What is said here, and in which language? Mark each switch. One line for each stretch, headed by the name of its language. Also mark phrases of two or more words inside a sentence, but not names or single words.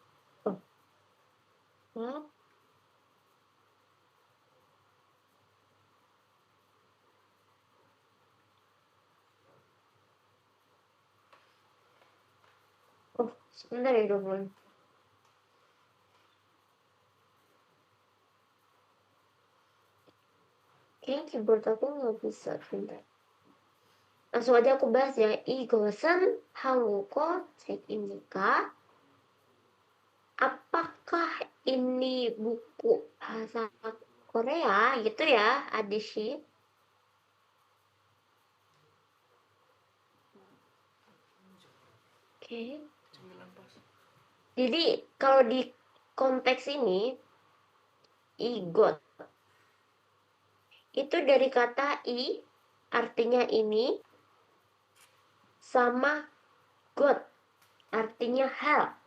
Indonesian: Oh, Oh, oh, sebentar ya Dobon. Kayaknya keyboard aku nggak bisa, sebentar. Langsung aja aku bahas ya.
Korean: 이것은 한국어 책입니까?
Indonesian: Apakah ini buku bahasa Korea gitu ya, Adishi? Oke. Jadi kalau di konteks ini, igot itu dari kata i artinya ini sama got artinya hal.